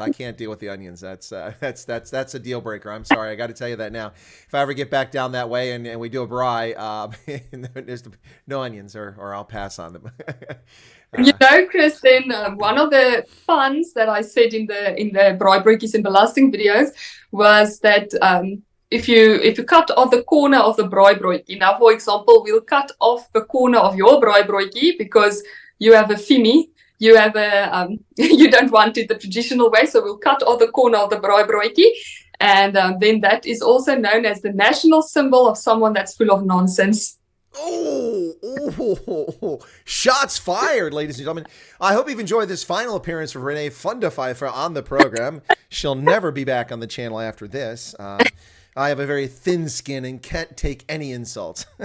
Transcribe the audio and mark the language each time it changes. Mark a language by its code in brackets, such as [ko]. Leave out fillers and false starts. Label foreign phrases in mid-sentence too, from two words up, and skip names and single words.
[en] I can't deal with the onions. That's a deal breaker. I'm sorry. I got to tell you that now. If I ever get back down that way and we do a braai, there's no onions, or I'll pass on them. You know, Chris, then one of the puns that I said in the braai broodjies and belasting videos was that if you cut off the corner of the braai broodjie, now for example, we'll cut off the corner of your braai broodjie because you have a fimi, you have a you don't want it the traditional way, so we'll cut off the corner of the braai broodjie, and then that is also known as the national symbol of someone that's full of nonsense. Oh, shots fired, ladies and gentlemen. I hope you've enjoyed this final appearance of Rene Vyver on the program. She'll never be back on the channel after this. I have a very thin skin and can't take any insults.